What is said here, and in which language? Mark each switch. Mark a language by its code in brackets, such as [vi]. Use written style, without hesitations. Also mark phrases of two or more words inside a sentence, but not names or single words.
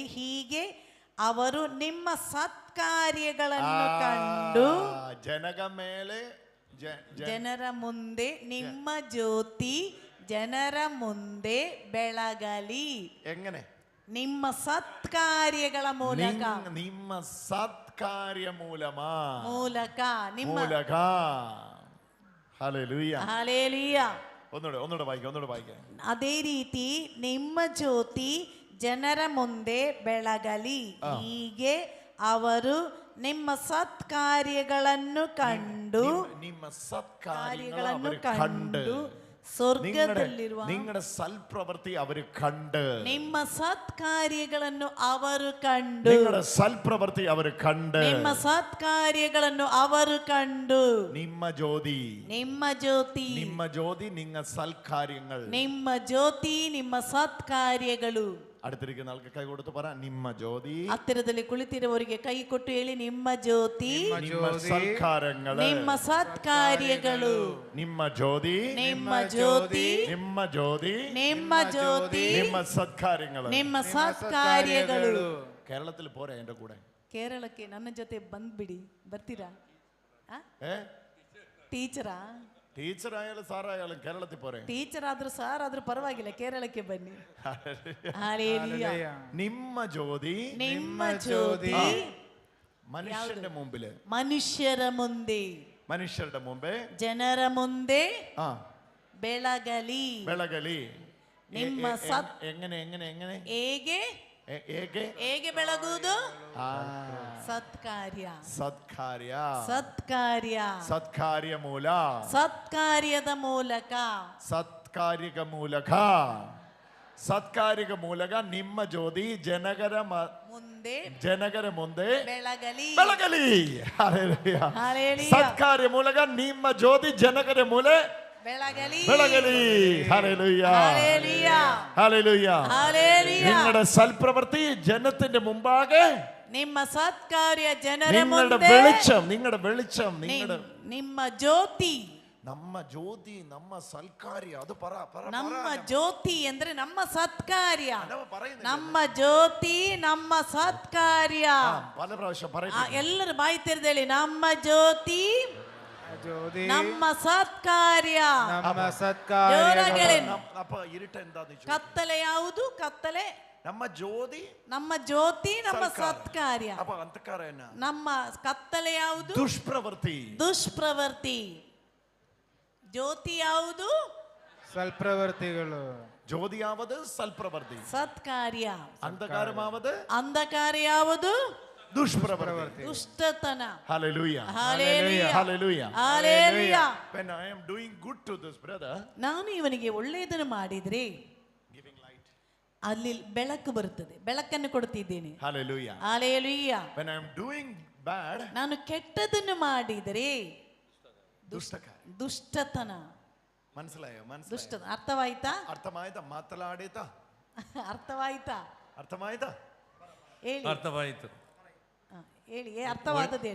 [kn] ಹೀಗೆ ಅವರು ನಿಮ್ಮ ಸತ್ಕಾರ್ಯಗಳನ್ನು ಕಂಡು ಜನರ ಮುಂದೆ ನಿಮ್ಮ ಜ್ಯೋತಿ ಜನರ ಮುಂದೆ ಬೆಳಗಲಿ. [ml] എങ്ങനെ? [kn] ನಿಮ್ಮ ಸತ್ಕಾರ್ಯಗಳ ಮೂಲಕ. ನಿಮ್ಮ ಸತ್ಕಾರ್ಯ ಮೂಲಕ. [ml] ഹല്ലേലൂയ, ഹല്ലേലൂയ. ഒന്നുകൂടെ വായിക്കാം. [kn] ಅದೇ ರೀತಿ ನಿಮ್ಮ ಜ್ಯೋತಿ ಜನರ ಮುಂದೆ ಬೆಳಗಲಿ. ಹೀಗೆ ಅವರು ನಿಮ್ಮ ಸತ್ಕಾರ್ಯಗಳನ್ನು ಕಂಡು ಸ್ವರ್ಗದಲ್ಲಿರುವ [ml] നിങ്ങളുടെ സൽപ്രവൃത്തി അവർ കണ്ട്. [kn] ನಿಮ್ಮ ಸತ್ಕಾರ್ಯಗಳನ್ನು ಅವರು ಕಂಡು. [ml] നിങ്ങളുടെ സൽപ്രവൃത്തി അവർ കണ്ട്. [kn] ನಿಮ್ಮ ಸತ್ಕಾರ್ಯಗಳನ್ನು ಅವರು ಕಂಡು. ನಿಮ್ಮ ಜ್ಯೋತಿ [ml] നിങ്ങ സൽക്കാര്യങ്ങൾ. [kn] ನಿಮ್ಮ ಜ್ಯೋತಿ ನಿಮ್ಮ ಸತ್ಕಾರ್ಯಗಳು. [ml] അടുത്തിരിക്കുന്ന ആൾക്ക് കൈ കൊടുത്ത് പറ, [kn] ನಿಮ್ಮ ಜ್ಯೋತಿ. ಹತ್ತಿರದಲ್ಲಿ ಕುಳಿತಿರುವವರಿಗೆ ಕೈ ಕೊಟ್ಟು ಹೇಳಿ, ನಿಮ್ಮ ಜ್ಯೋತಿ ನಿಮ್ಮ ಸತ್ಕಾರ್ಯಗಳು. ನಿಮ್ಮ ಸತ್ಕಾರ್ಯಗಳು. ನಿಮ್ಮ ಜ್ಯೋತಿ ನಿಮ್ಮ ಜ್ಯೋತಿ ನಿಮ್ಮ ಜ್ಯೋತಿ ನಿಮ್ಮ ಜ್ಯೋತಿ ನಿಮ್ಮ ಸತ್ಕಾರ್ಯಗಳು. ನಿಮ್ಮ ಸತ್ಕಾರ್ಯಗಳು. [ml] കേരളത്തിൽ പോരാ എന്റെ കൂടെ? [kn] ಕೇರಳಕ್ಕೆ ನನ್ನ ಜೊತೆ ಬಂದ್ಬಿಡಿ. ಬರ್ತೀರಾ? ಟೀಚರಾ? [ml] ടീച്ചർ ആയാലും സാറായാലും കേരളത്തിൽ പോരെ? [kn] ಟೀಚರ್ ಆದ್ರೂ ಸಾರ್ ಆದ್ರೂ ಪರವಾಗಿಲ್ಲ, ಕೇರಳಕ್ಕೆ ಬನ್ನಿ. ನಿಮ್ಮ ಜ್ಯೋತಿ [ml] മനുഷ്യന്റെ മുമ്പില്, [kn] ಮನುಷ್ಯರ ಮುಂದೆ, [ml] മനുഷ്യരുടെ മുമ്പേ, [kn] ಜನರ ಮುಂದೆ ಬೆಳಗಲಿ. ನಿಮ್ಮ [ml] എങ്ങനെ [kn] ಹೇಗೆ ಬೆಳಗುವುದು? ಸತ್ಕಾರ್ಯದ ಮೂಲಕ. ಸತ್ಕಾರ್ಯಗ ಮೂಲಕ ನಿಮ್ಮ ಜ್ಯೋತಿ ಜನಗರ ಮುಂದೆ ಬೆಳಗಲಿ. ಹಲ್ಲೆಲೂಯಾ. ಹಲ್ಲೆಲೂಯಾ. ಸತ್ಕಾರ್ಯ ಮೂಲಕ ನಿಮ್ಮ ಜ್ಯೋತಿ ಜನಗರ ಮೂಲೆ ಬೆಳಗಲಿ. [ml] ഹല്ലേലൂയ. ഹല്ലേലൂയ. നിങ്ങളുടെ സൽപ്രവൃത്തി ജനത്തിന്റെ മുമ്പാകെ [kn] ನಿಮ್ಮ ಸತ್ಕಾರ್ಯ ಜನರ [ml] നിങ്ങളുടെ [kn] ಮುಂದೆ [ml] വെളിച്ചം [kn] ನಿಮ್ಮ ಜ್ಯೋತಿ. ನಮ್ಮ ಜ್ಯೋತಿ ನಮ್ಮ ಸಲ್ಕಾರ್ಯ ಅದು ನಮ್ಮ ಜ್ಯೋತಿ ಅಂದ್ರೆ ನಮ್ಮ ಸತ್ಕಾರ್ಯ. ನಮ್ಮ ಜ್ಯೋತಿ ನಮ್ಮ ಸತ್ಕಾರ್ಯ. [ml] പല പ്രാവശ്യം [kn] ಎಲ್ಲರೂ ಬಾಯಿ ತೆರೆದೇಳಿ, ನಮ್ಮ ಜ್ಯೋತಿ ನಮ್ಮ ಸತ್ಕಾರ್ಯ. ಜೋರಾಗಿ ಹೇಳಿ. ಕತ್ತಲೆ ಯಾವುದು? ಕತ್ತಲೆ ನಮ್ಮ ಜ್ಯೋತಿ ನಮ್ಮ ಸತ್ಕಾರ್ಯ. ನಮ್ಮ ಕತ್ತಲೆ ಯಾವುದು? ದುಷ್ಪ್ರವೃತ್ತಿ. ಜ್ಯೋತಿ ಯಾವುದು? [ml] സൽപ്രവർത്തികള്. [kn] ಜ್ಯೋತಿ ಯಾವುದು? ಸಲ್ಪ್ರವೃತ್ತಿ. ಸತ್ಕಾರ್ಯ. ಅಂಧಕಾರ ಯಾವುದು? ದುಷ್ಪ್ರವೃತ್ತಿ, ದುಷ್ಟತನ. [en] Hallelujah. Hallelujah. Hallelujah. Hallelujah. When I am doing good to this brother, [kn] ನಾನು ಇವನಿಗೆ ಒಳ್ಳೆಯದನ್ನು ಮಾಡಿದ್ರೆ ಅಲ್ಲಿ ಬೆಳಕು ಬರುತ್ತದೆ, ಬೆಳಕನ್ನು ಕೊಡುತ್ತಿದ್ದೇನೆ. [en] Hallelujah. Hallelujah. When I am doing bad, [kn] ನಾನು ಕೆಟ್ಟದನ್ನು ಮಾಡಿದರೆ ದುಷ್ಟತನ. [ml] മനസ്സിലായോ? [kn] ದುಷ್ಟತನ ಅರ್ಥವಾಯ್ತಾ? ಮಾತಲಾಡಿತಾ? ಅರ್ಥವಾಯ್ತಾ? ಹೇಳಿ. ಅರ್ಥವಾಯಿತು. ಹೇಳಿ, ಅರ್ಥವಾದದ್ದು ಹೇಳಿ.